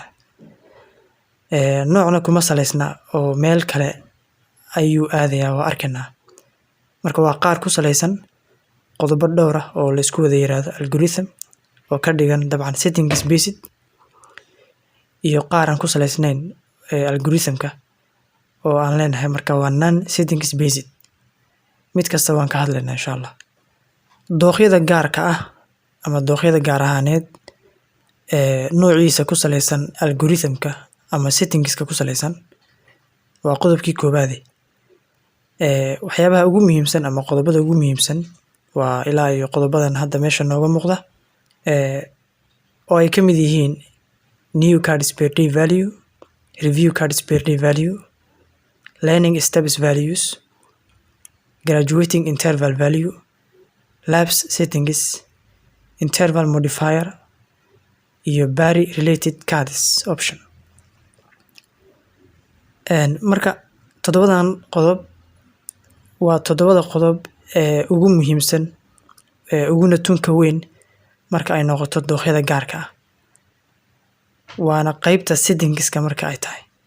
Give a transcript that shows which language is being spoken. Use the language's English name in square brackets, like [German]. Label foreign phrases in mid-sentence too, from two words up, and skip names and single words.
[Somali] Noocna kuma saleysna oo meel kale ayuu aadayaa waa arkaynaa. Marka waa qaar ku saleysan qodobo dhowr ah oo la isku wada yiraahdo algorithm oo ka dhigan dabcan [English] settings based, [Somali] iyo qaar aan ku saleysnayn algorithmka oo aan leenahay marka waa [English] non settings based. [Somali] Mid kasta waan ka hadlaynaa [Arabic] إن شاء الله. [Somali] Dooqyada gaarka ah ama dooqyada gaar ahaaneed noociisa ku saleysan algorithmka ama settingska ku saleysan waa qodobkii koowaad. waxyaabaha ugu muhiimsan ama qodobada ugu muhiimsan waa ilaa iyo qodobadan hadda meesha nooga muuqda oo ay ka mid yihiin [English] new cards per day value, review cards per day value, learning steps values, graduating interval value, lapse settings, interval modifier [Somali] iyo [English] Barry related cards option. [Somali] Marka toddobadan qodob waa toddobada qodob ee ugu muhiimsan uguna tunka weyn marka ay noqoto dooqyada gaarka ah, waana qaybta settingska marka ay tahay.